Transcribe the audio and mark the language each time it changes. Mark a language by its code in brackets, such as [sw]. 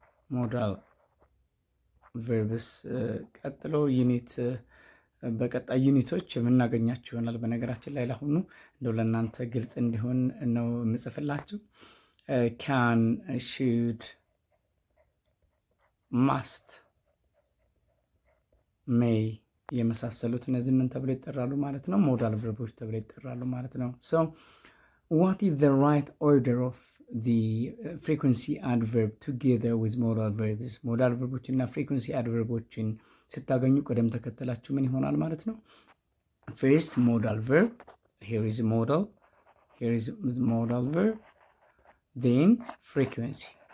[am] modal verbs ቀጥሎ ዩኒት በቀጣይ ዩኒቶች የምናገኛችሁ ይሆናል። በነገራችን ላይ ለአሁኑ እንደው ለእናንተ ግልጽ እንዲሆን ነው የምጽፍላችሁ። can, should, must, may የመሳሰሉት እነዚህ ምን ተብለው ይጠራሉ ማለት ነው? ሞዳል ቨርቦች ተብለው ይጠራሉ ማለት ነው። [en] so what is the right order of the frequency adverb together with modal verbs? [am] ሞዳል ቨርቦች እና ፍሪኩዌንሲ አድቨርቦችን ስታገኙ ቅደም ተከተላችሁ ምን ይሆናል ማለት ነው? [en] first modal verb, here is modal verb, then frequency.